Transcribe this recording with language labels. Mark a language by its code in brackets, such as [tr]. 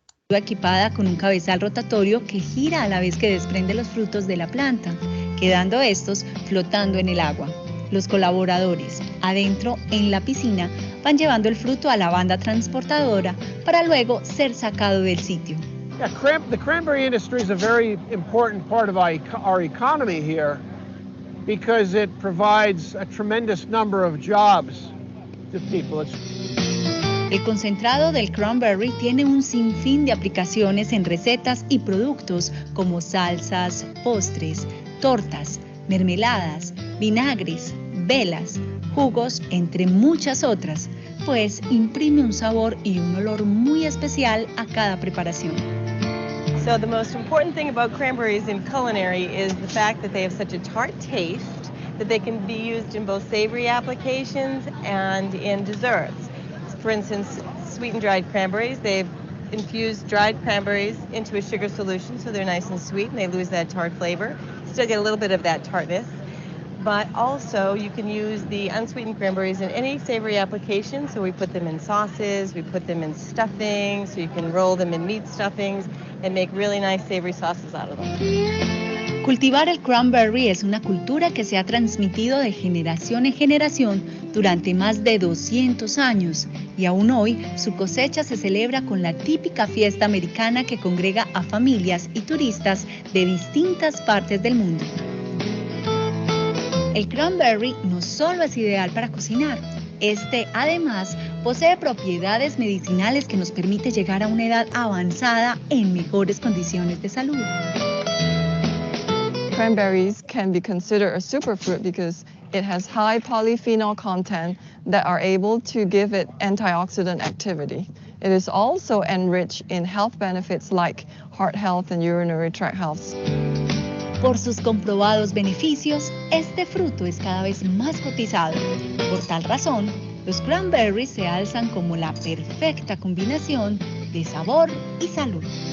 [es] Equipada con un cabezal rotatorio que gira a la vez que desprende los frutos de la planta, quedando estos flotando en el agua. Los colaboradores, adentro en la piscina, van llevando el fruto a la banda transportadora para luego ser sacado del sitio. [en] Yeah, the cranberry industry is a very important part of our economy here because it provides a tremendous number of jobs to people. [es] El concentrado del cranberry tiene un sinfín de aplicaciones en recetas y productos como salsas, postres, tortas, mermeladas, vinagres, velas, jugos, entre muchas otras, pues imprime un sabor y un olor muy especial a cada preparación. [en] So the most important thing about cranberries in culinary is the fact that they have such a tart taste that they can be used in both savory applications and in desserts. For instance, sweetened dried cranberries, they've infused dried cranberries into a sugar solution so they're nice and sweet and they lose that tart flavor. Still get a little bit of that tartness. But also you can use the unsweetened cranberries in any savory application. So we put them in sauces, we put them in stuffing, so you can roll them in meat stuffings and make really nice savory sauces out of them. [es] Cultivar el cranberry es una cultura que se ha transmitido de generación en generación durante más de 200 años y aún hoy su cosecha se celebra con la típica fiesta americana que congrega a familias y turistas de distintas partes del mundo. El cranberry no solo es ideal para cocinar, este además posee propiedades medicinales que nos permite llegar a una edad avanzada en mejores condiciones de salud. [en] Cranberries can be considered a superfruit because it has high polyphenol content that are able to give it antioxidant activity. It is also enriched in health benefits like heart health and urinary tract health. [es] Por sus comprobados beneficios, este fruto es cada vez más cotizado. Por tal razón, los cranberries se alzan como la perfecta combinación de sabor y salud.